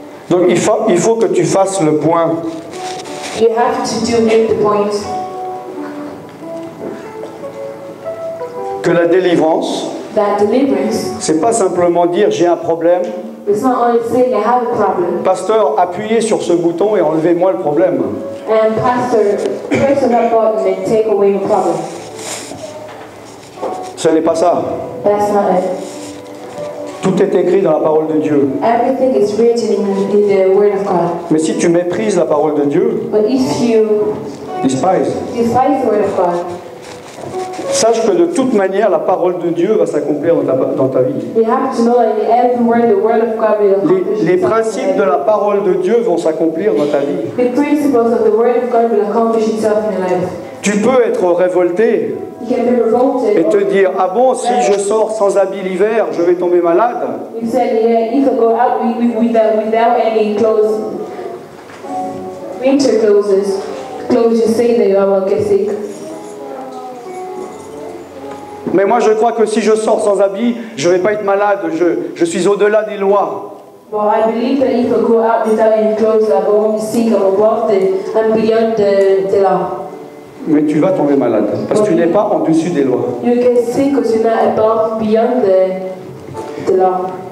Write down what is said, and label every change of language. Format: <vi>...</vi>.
<fr>Donc il faut que tu fasses le point.</fr> <en>You have to make the point</en> <fr>Que la délivrance,</fr> <en>that deliverance</en> <fr>c'est pas simplement dire j'ai un problème.</fr> <en>is not only saying I have a problem.</en> <fr>Pasteur, appuyez sur ce bouton et enlevez-moi le problème.</fr> <en>And pastor, press on that button and take away your problem.</en> <fr>Ce n'est pas ça.</fr> <en>That's not it.</en> <fr>Tout est écrit dans la parole de Dieu.</fr> <en>Everything is written in the Word of God.</en> <fr>Mais si tu méprises la parole de Dieu,</fr> <en>But if you despise. despise the Word of God,</en> <fr>Sache que de toute manière, la parole de Dieu va s'accomplir dans ta vie.</fr> <en>you have to know that in every word the Word of God will accomplish.</en> <fr>Les</fr> <en>itself.</en> <fr>principes de la parole de Dieu vont s'accomplir dans ta vie.</fr> <en>The principles of the Word of God will accomplish itself in your life.</en> <fr>Tu peux être révolté</fr> <en>You can be revolted.</en> <fr>et te dire ah bon, si je sors sans habit l'hiver, je vais tomber malade.</fr> <en>You said, yeah, you could go out without any clothes, winter clothes you say that you will get sick.</en> <fr>Mais moi je crois que si je sors sans habit, je ne vais pas être malade, je suis au-delà des lois.</fr> <en>Well, I believe that you could go out without any clothes that won't be sick or above and beyond the law.</en> <fr>Mais tu vas tomber malade, parce que tu n'es pas en dessus des lois.</fr> <en>You get sick because you're not above, beyond the law.</en>